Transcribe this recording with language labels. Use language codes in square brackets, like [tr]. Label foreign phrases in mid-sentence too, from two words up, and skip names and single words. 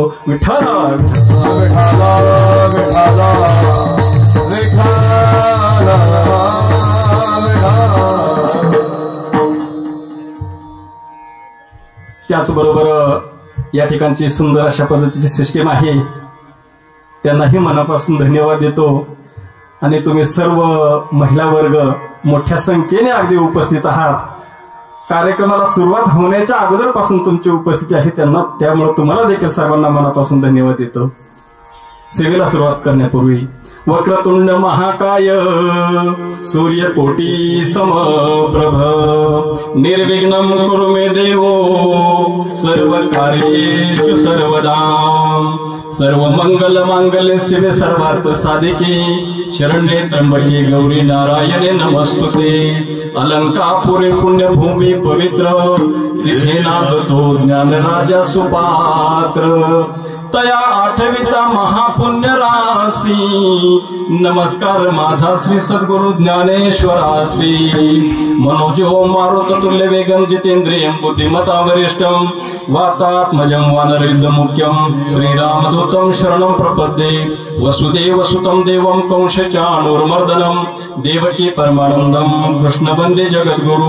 [mr] विठ्ठल त्याचबरोबर या ठिकाणची सुंदर अशा पद्धतीची सिस्टीम आहे, त्यांनाही मनापासून धन्यवाद देतो. आणि तुम्ही सर्व महिला वर्ग मोठ्या संख्येने अगदी उपस्थित आहात. कार्यक्रमाला सुरुवात होण्याच्या अगोदरपासून तुमची उपस्थिती आहे, त्यामुळे तुम्हाला देखील सर्वांना मनापासून धन्यवाद देतो. सेवेला सुरुवात करण्यापूर्वी [sa] वक्रतुंड महाकाय सूर्यकोटी समप्रभ निर्विघ्नं कुरु मे देवो सर्व कार्येषु सर्वदा सर्व मंगल मांगल्ये शिवे सर्वार्थ साधिके शरण्ये त्र्यंबके गौरी नारायणे नमस्तुते. [mr] अलंकापुरे पुण्यभूमी पवित्र तिथे नांदतो ज्ञानराजा सुपात्र तया आठविता महापुण्य राशी नमस्कार माझा श्री सद्गुरु ज्ञानेश्वरासी. [sa] मनोजो मारुत तुल्य वेगं जितेंद्रियं बुद्धिमता वरिष्ठं वातात्मजं वानरयुद्ध मुख्यं श्रीरामदूतं शरणं प्रपद्ये. वसुदेव सुतं देवं कंसचाणूरमर्दनं देवकी परमानन्दं कृष्ण वन्दे जगद्गुरु.